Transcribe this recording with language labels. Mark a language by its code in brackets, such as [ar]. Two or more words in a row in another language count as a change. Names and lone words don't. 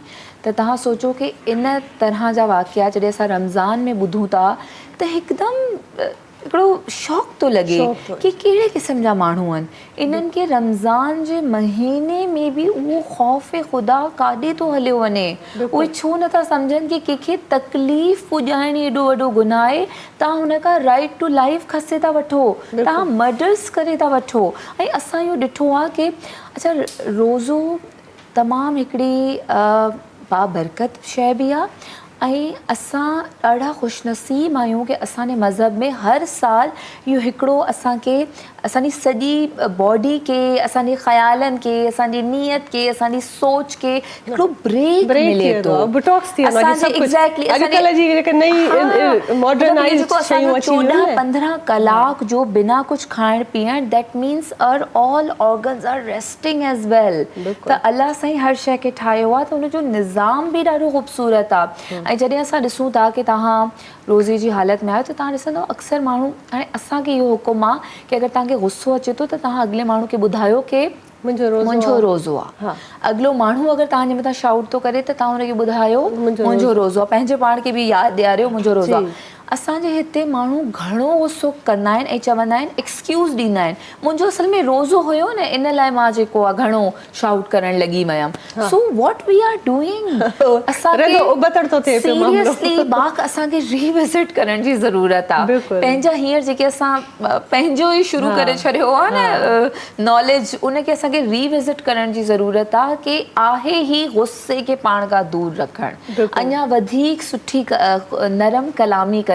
[sd] त तव्हां सोचो कि इन तरह जा वाक़िया जॾहिं असां रमज़ान में ॿुधूं था त हिकदमि हिकिड़ो शौक़ थो लॻे कि कहिड़े क़िस्म जा माण्हू आहिनि। इन्हनि खे रमज़ान जे महीने में बि उहो ख़ौफ़ ख़ुदा काॾे थो हलियो वञे। उहे छो नथा सम्झनि कि कंहिंखे तकलीफ़ पुॼाइणी एॾो वॾो गुनाह आहे। तव्हां हुन खां [en] right to life [sd] खसे था वठो, तव्हां मर्डर्स करे था वठो। ऐं असां इहो ॾिठो आहे कि अच्छा रोज़ो तमामु हिकिड़ी बाबरकत शइ बि आहे। ऐं असां ॾाढा ख़ुशनसीब आहियूं कि असांजे मज़हब में हर साल इहो हिकिड़ो असांखे असांजी सॼी बॉडी खे, असांजे ख़्यालनि खे, असांजी नियत खे, असांजी सोच खे हिकिड़ो ब्रेक मिले थो। एग्ज़ैक्टली 14-15 कलाक जो बिना कुझु खाइण पीअण, [en] That means our all organs are resting as well. [sd] त अलाह साईं हर शइ खे ठाहियो आहे त हुनजो निज़ाम बि ॾाढो ख़ूबसूरत आहे। ऐं जॾहिं असां ॾिसूं था कि तव्हां रोज़े जी हालत में आहियो त तव्हां ॾिसंदव अक्सर माण्हू, हाणे असांखे इहो हुकुम आहे कि अगरि तव्हांखे गुस्सो अचे थो त तव्हां अॻिले माण्हू खे ॿुधायो कि मुंहिंजो रोज़ो आहे। अॻिलो माण्हू अगरि तव्हांजे मथां शाउट थो करे त तव्हां हुनखे ॿुधायो मुंहिंजो रोज़ो आहे। पंहिंजे पाण खे बि यादि ॾियारियो मुंहिंजो रोज़ो आहे। असांजे हिते माण्हू घणो गुस्सो कंदा आहिनि ऐं चवंदा आहिनि, एक्सक्यूज़ ॾींदा आहिनि, मुंहिंजो असल में रोज़ो हुयो न, इन लाइ मां जेको आहे घणो शाउट करणु लॻी वियमि। [en] So what we are doing, seriously [sd] बाक़ असांखे रीविज़िट करण जी ज़रूरत आहे। पंहिंजा हींअर जेके असां पंहिंजो ई शुरू करे छॾियो आहे न नॉलेज, उनखे असांखे रीविज़िट करण जी ज़रूरत आहे कि आहे ई गुस्से खे पाण खां दूरि रखणु, अञा वधीक सुठी नरम कलामी करणु।